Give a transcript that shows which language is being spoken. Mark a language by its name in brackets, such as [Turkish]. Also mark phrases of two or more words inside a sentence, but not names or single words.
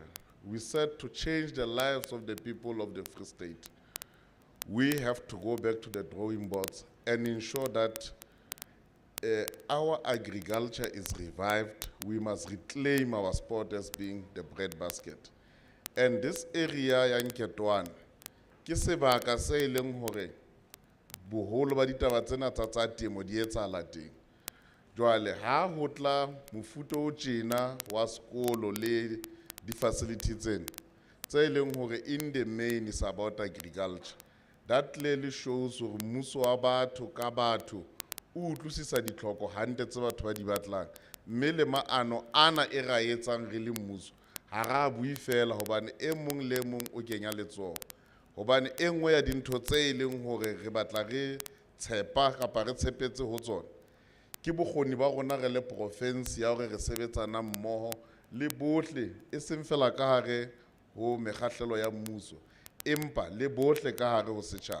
[English] We said to change the lives of the people of the Free State, we have to go back to the drawing boards and ensure that our agriculture is revived. We must reclaim our sport as being the breadbasket. And this area [Southern Sotho] ya Nketwane, ke sebaka se ileng hore boholo ba ditaba tsena tsa temo di etsahala teng. Jwale ha ho tla mofuta o tjena wa sekolo le di facilities tsena, tse e leng hore [English] in the main is about agriculture. That clearly shows [Southern Sotho] hore mmuso wa batho ka batho o utlwisisa ditlhoko hantle tse batho ba di batlang, mme le maano ana e ra etsang re le mmuso ha ra bui fela hobane e mong le mong o kenya letsoho, hobane e nngwe ya dintho tse e leng hore re batla re tshepa kapa re tshepetse ho tsona ke bokgoni ba rona re le province ya hore re sebetsana mmoho le bohle e seng fela ka hare ho mekgahlelo ya mmuso empa le bohle ka hare ho setjhaba.